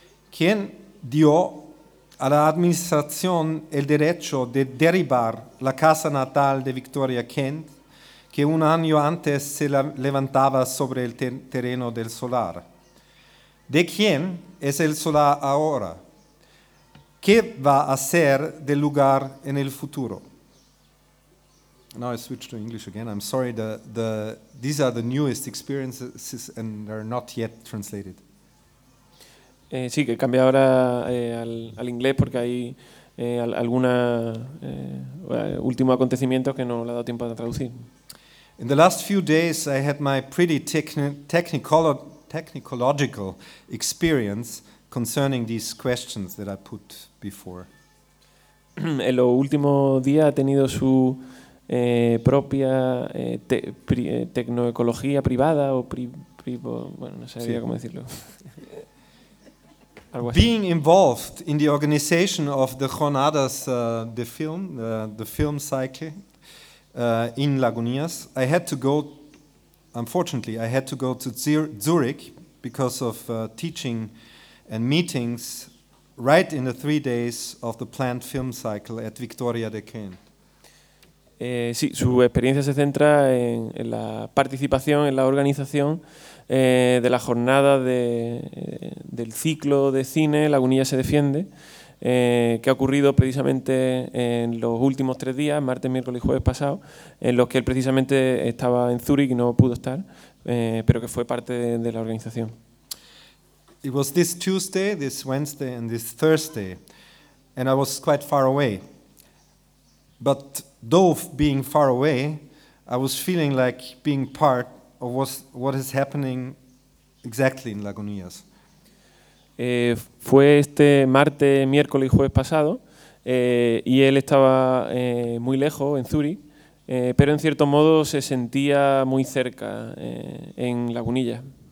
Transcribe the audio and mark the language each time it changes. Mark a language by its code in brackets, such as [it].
[es] ¿Quién dio a la administración el derecho de derribar la casa natal de Victoria Kent, que un año antes se levantaba sobre el terreno del solar? ¿De quién es el solar ahora? ¿Qué va a ser del lugar en el futuro? [en] Now I switch to English again. I'm sorry, these are the newest experiences and they're not yet translated. [es] Sí, que cambia ahora al inglés porque hay algunos últimos acontecimientos que no le ha dado tiempo a traducir. [en] In the last few days I had my pretty technological experience concerning these questions that I put before. [es] En los últimos días ha tenido su propia tecnoecología privada o no sabía cómo decirlo. [en] Being involved in the organization of the Jornadas de film, the film cycle in Lagunillas, I had to go to Zurich because of teaching and meetings right in the 3 days of the planned film cycle at Victoria de Kent. [es] Sí, su experiencia se centra en la participación en la organización de la jornada del ciclo de cine Lagunilla se defiende, que ha ocurrido precisamente en los últimos 3 días, martes, miércoles y jueves pasado, en los que él precisamente estaba en Zurich y no pudo estar, pero que fue parte de la organización. [en] It was this Tuesday, this Wednesday and this Thursday, and I was quite far away. But though being far away, I was feeling like being part of what is happening exactly in Lagunillas. [es] Fue este martes, miércoles y jueves pasado, y él estaba muy lejos en Zurich, pero en cierto modo se sentía muy cerca en Lagunilla.